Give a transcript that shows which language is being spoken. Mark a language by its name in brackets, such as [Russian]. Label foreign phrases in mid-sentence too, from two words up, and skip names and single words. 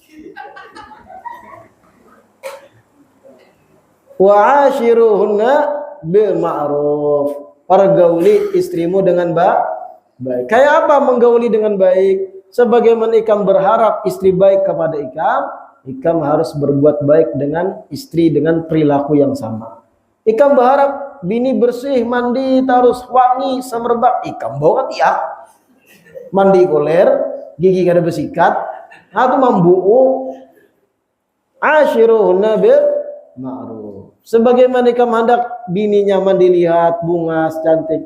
[Arabic] وعاشروهن بالمعروف. [Indonesian] Pergauli istrimu dengan baik. Kayak apa menggauli dengan baik? [Banjar] Sebagaimana ikam berharap istri baik kepada ikam harus berbuat baik dengan istri dengan perilaku yang sama. Ikam berharap bini bersih, mandi, terus wangi, semerbak. Ikam bawa tiap. Mandi koler, gigi kada bersikat. [Indonesian] Atau membuo. [Arabic] عاشروهن بالمعروف. [Banjar] Sebagaimana ikam hendak bini nyaman dilihat, bunga, cantik.